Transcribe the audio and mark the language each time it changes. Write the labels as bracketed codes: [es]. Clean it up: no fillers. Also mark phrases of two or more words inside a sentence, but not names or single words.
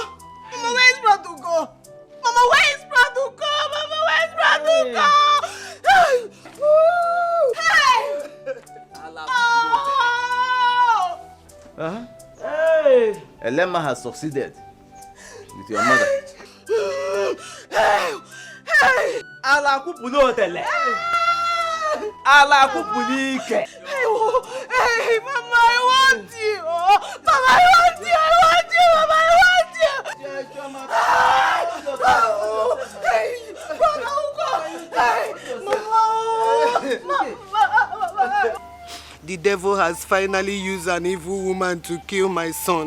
[en] Mama, where is Bradugo? Mama, where is Bradugo? Mama, where is Bradugo? Hey! Woo! Hey! Uh-huh. Hey! Elema has succeeded with your mother. Hey! Hey! Ala kupulo tele. Ala kupulike. Hey, Mama, I want you. Mama, I want you. I want you. Mama, I want you. Hey, Brother Ugo. Hey, Mama. The devil has finally used an evil woman to kill my son.